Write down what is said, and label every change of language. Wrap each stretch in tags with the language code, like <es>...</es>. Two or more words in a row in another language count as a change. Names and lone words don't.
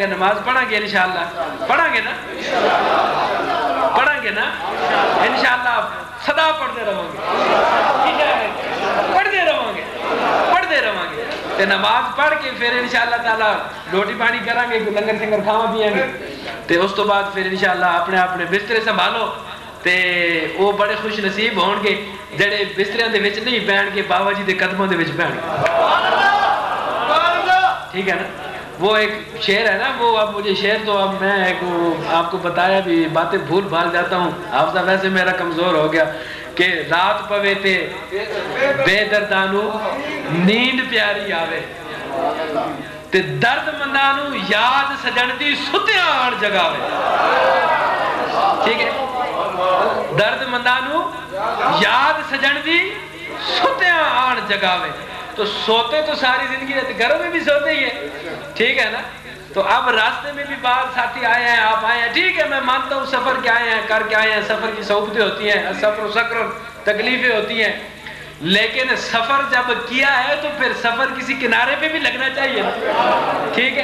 <pa>نماز پڑھیں گے</pa> <ar>انشاءاللہ،</ar> <pa>پڑھیں گے نا</pa> <ar>انشاءاللہ،</ar> <pa>صدا پڑھتے رہوں گے تے نماز پڑھ کے پھر</pa> <ar>انشاءاللہ تعالیٰ</ar> <pa>روٹی پانی کریں گے، لنگر سنگر کھاوا پیئیں گے، تے اس تو بعد پھر</pa> <ar>انشاءاللہ</ar> <pa>اپنے بسترے سنبھالو، تے وہ بڑے خوش نصیب ہون گے جڑے بستریاں دے وچ نہیں بیٹھ کے بابا جی دے قدموں دے وچ بیٹھ گے، ٹھیک ہے نا؟</pa> <ur>وہ ایک شعر ہے نا، وہ اب مجھے شعر تو اب میں آپ کو بتایا بھی باتیں بھول بھال جاتا ہوں، حافظہ ویسے میرا کمزور ہو گیا، کہ</ur> <pa>رات پوے تے بے دردانو نیند پیاری آوے، تے درد مندانو یاد سجن دی ستیاں آن جگاوے. ٹھیک ہے, درد مندانو یاد سجن دی ستیاں آن جگاوے.</pa> <ur>تو سوتے تو ساری زندگی رہتے, گھروں میں بھی سوتے ہی ہیں, ٹھیک ہے نا. تو اب راستے میں بھی بعض ساتھی آئے ہیں, آپ آئے ہیں, ٹھیک ہے میں مانتا ہوں سفر کے آئے ہیں, کر کے آئے ہیں, سفر کی صعوبتیں ہوتی ہیں, سفر و سکر تکلیفیں ہوتی ہیں, لیکن سفر جب کیا ہے تو پھر سفر کسی کنارے پہ بھی لگنا چاہیے, ٹھیک ہے.</ur>